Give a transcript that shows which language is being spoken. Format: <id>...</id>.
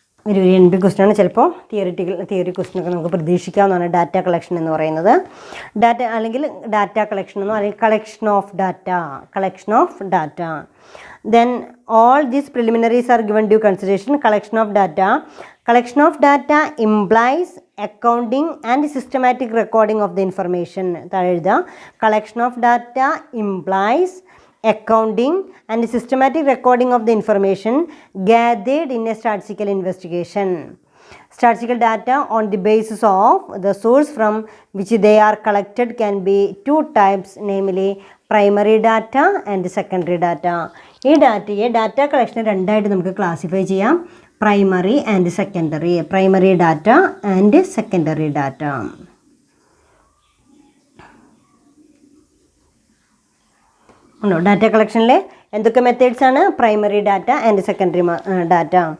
<ml>ഒരു NP ക്വസ്റ്റ്യനാണ്. ചിലപ്പോൾ തിയറി ക്വസ്റ്റ്യനൊക്കെ നമുക്ക് പ്രതീക്ഷിക്കാവുന്നതാണ് ഡാറ്റ കളക്ഷൻ എന്ന് പറയുന്നത്. ഡാറ്റ കളക്ഷൻ എന്നോ അല്ലെങ്കിൽ collection of data.</ml> <en>Then all these preliminaries are given due consideration. Collection of data implies accounting and systematic recording of the information. Collection of data implies accounting and systematic recording of the information gathered in a statistical investigation. Statistical data on the basis of the source from which they are collected can be two types, namely primary data and secondary data.</en> <ml>ഈ ഡാറ്റയെ data collection രണ്ടായിട്ട് നമുക്ക് classify ചെയ്യാം,</ml> <en>Primary and secondary. Primary data and secondary data.</en> <ml>ഉണ്ടോ? Data കളക്ഷനിൽ എന്തൊക്കെ methods ആണ്?</ml> <en>Primary data and secondary data.</en>